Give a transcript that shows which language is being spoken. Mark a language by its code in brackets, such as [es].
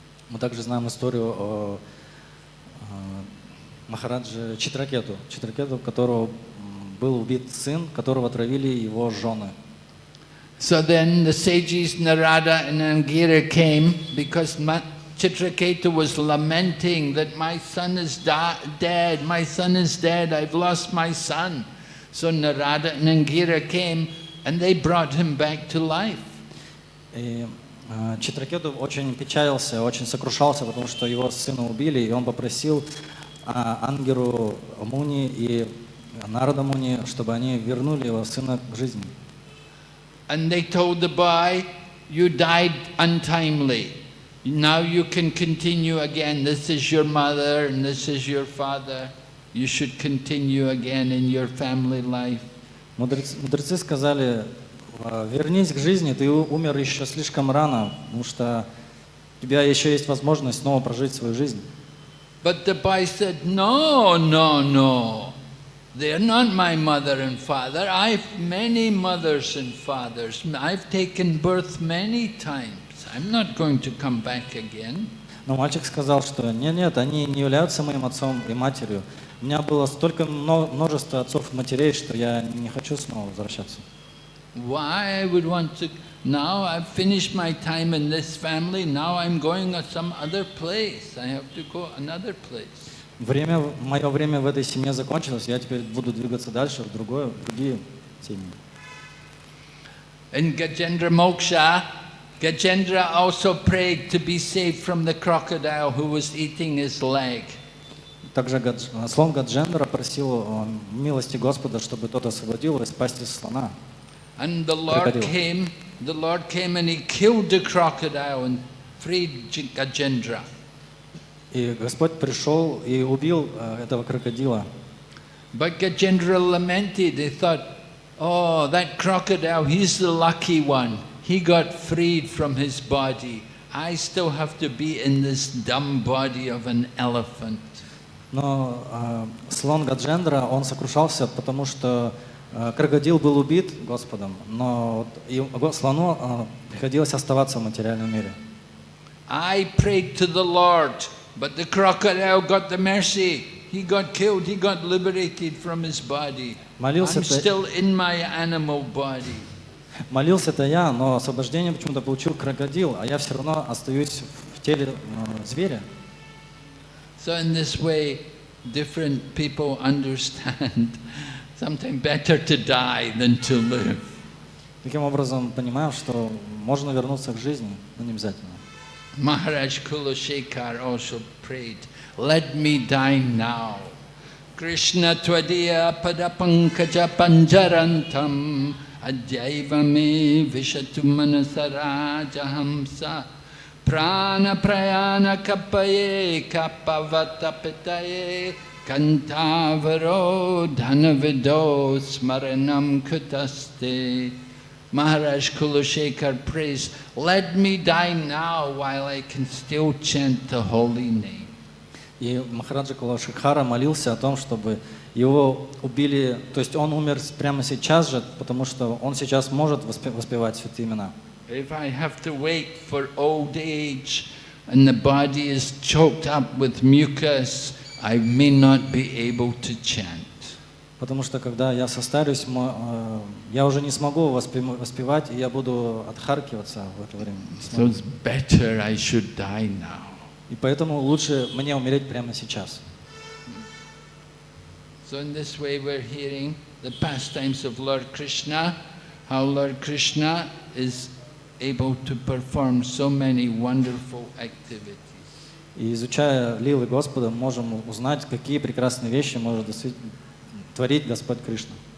[ru] Мы также знаем историю о Махарадже Читракету, у которого был убит сын, которого отравили его жены. [en] So then the sages Narada and Angira came because Chitraketu was lamenting that my son is dead, my son is dead, I've lost my son. So Narada and Angira came and they brought him back to life. [ru] И Читракету очень печалился, очень сокрушался, потому что его сына убили, и он попросил Ангиру Муни и Нарада Муни, чтобы они вернули его сына к жизни. [en] And they told the boy, you died untimely. Now you can continue again. This is your mother and this is your father. You should continue again in your family life. [ru] Мудрецы сказали, вернись к жизни, ты умер еще слишком рано, потому что у тебя еще есть возможность снова прожить свою жизнь. [en] But the boy said, no, no, no. They're not my mother and father. I've many mothers and fathers. I've taken birth many times. I'm not going to come back again. [ru] Но мальчик сказал, что нет, они не являются моим отцом и матерью. У меня было столько множество отцов и матерей, что я не хочу снова возвращаться. [en] Why I would want to? Now I've finished my time in this family. Now I'm going to some other place. I have to go another place. [ru] Мое время в этой семье закончилось, я теперь буду двигаться дальше в другие семьи. [en] In Gajendra Moksha, Gajendra also prayed to be saved from the crocodile who was eating his leg. [ru] Также слон Гаджендра просил милости Господа, чтобы тот освободил его из пасти слона. [en] And the Lord came and he killed the crocodile and freed Gajendra. [ru] И Господь пришел и убил этого крокодила. [en] But Gajendra lamented. He thought, oh, that crocodile, he's the lucky one. He got freed from his body. I still have to be in this dumb body of an elephant. [ru] Но слон Гаджендра, он сокрушался, потому что крокодил был убит Господом, но слону приходилось оставаться в материальном мире. [en] I prayed to the Lord, but the crocodile got the mercy. He got killed, he got liberated from his body. I'm still in my animal body. [ru] Молился-то я, но освобождение почему-то получил крокодил, а я все равно остаюсь в теле зверя. [en] So in this way, different people understand sometimes better to die than to live. [ru] Таким образом, понимаем, что можно вернуться к жизни, но не обязательно. [en] Maharaj Kulashekar also prayed, let me die now. [sa] Krishna tvadiya padapankaja panjarantam adjaiva me vishatu manasarajahamsa prana prayana kapaye kapavatapitaye kantavaro dhanavido smaranam kutaste. [en] Maharaj Kulashekar prays, let me die now while I can still chant the holy name. [ru] И Махараджа Кулашекхара молился о том, чтобы его убили, то есть он умер прямо сейчас же, потому что он сейчас может воспевать святые имена. [en] If I have to wait for old age and the body is choked up with mucus, I may not be able to chant. [ru] Потому что когда я состарюсь, я уже не смогу воспевать, и я буду отхаркиваться в это время. [en] So it's better I should die now. [ru] И поэтому лучше мне умереть прямо сейчас. [en] So in this way we're hearing the pastimes of Lord Krishna, how Lord Krishna is able to perform so many wonderful activities. [ru] И изучая лилы Господа, можем узнать, какие прекрасные вещи может творить Господь Кришна.